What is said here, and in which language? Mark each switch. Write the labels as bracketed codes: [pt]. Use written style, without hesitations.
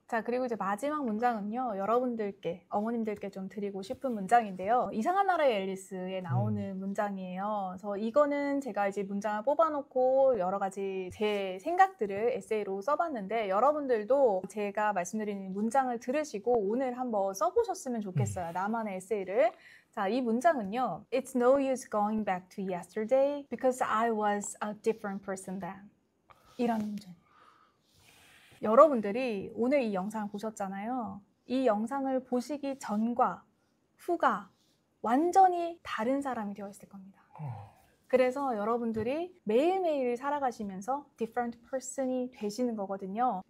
[ko] 자, 그리고 이제 마지막 문장은요, 여러분들께, 어머님들께 좀 드리고 싶은 문장인데요. 이상한 나라의 앨리스에 나오는 문장이에요. 그래서 이거는 제가 이제 문장을 뽑아놓고 여러 가지 제 생각들을 에세이로 써봤는데 여러분들도 제가 말씀드린 문장을 들으시고 오늘 한번 써보셨으면 좋겠어요. 나만의 에세이를. 자, 이 문장은요. [en] It's no use going back to yesterday because I was a different person then. [ko] 이런 문장. 여러분들이 오늘 이 영상을 보셨잖아요. 이 영상을 보시기 전과 후가 완전히 다른 사람이 되어 있을 겁니다. 그래서 여러분들이 매일매일 살아가시면서 [en] different person [ko] 이 되시는 거거든요.